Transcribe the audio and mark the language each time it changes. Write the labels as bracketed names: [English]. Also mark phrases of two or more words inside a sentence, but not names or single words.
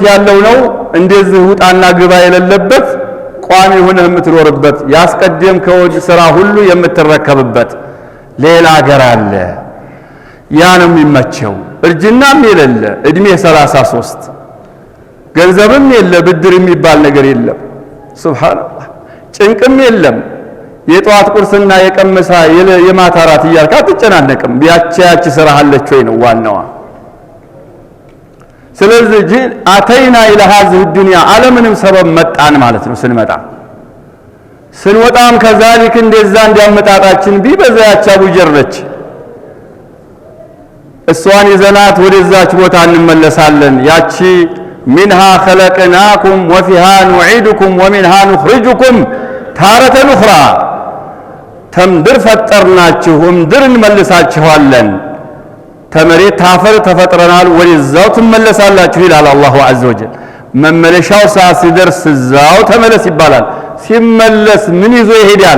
[Amharic] ያለው ነው እንደዚህ ውጣና ግባ የሌለበት ቋሚ ሆነህ የምትኖርበት ያስቀደምከውን ስራ ሁሉ የምትረከብበት ሌላ ሀገር አለ። ያ ነው የሚመቸው። እርጅናም የሌለ እድሜ 33 ገንዘብም የለ ብድር የሚባል ነገር የለም። ሱብሃንአላህ ጭንቅም የለም። የጧት ቁርስና የቀመሳ የማታ ራት እያልክ አትጨናነቅም። ያቺ ስራ አለች ወይ ነው ዋናዋ። ስለዚህ [Arabic] أتينا إلى هذه الدنيا [Amharic] ዓለምንም ሰበብ መጣን ማለት ነው። ስንወጣም ከዛሊክ እንደዛ እንዲያመጣጣችን ቢበዛ ያቺ አቡጀር ነች። እሷን ይዘናት ወደዛች ቦታ እንመለሳለን። ያቺ [Arabic] منها خلقناكم وفيها نعيدكم ومنها نخرجكم تارة أخرى [Amharic] ተምድር ፈጠርናችሁ ምድር እንመልሳችኋለን። ተመሬት ታፈር ተፈጥረናል ወደዛው ትመለሳላችሁ ይላል [Arabic] الله عز وجل። [Amharic] መመለሻው ሰዓት ሲደርስ እዛው ተመለስ ይባላል። ሲመለስ ምን ይዞ ይሄዳል?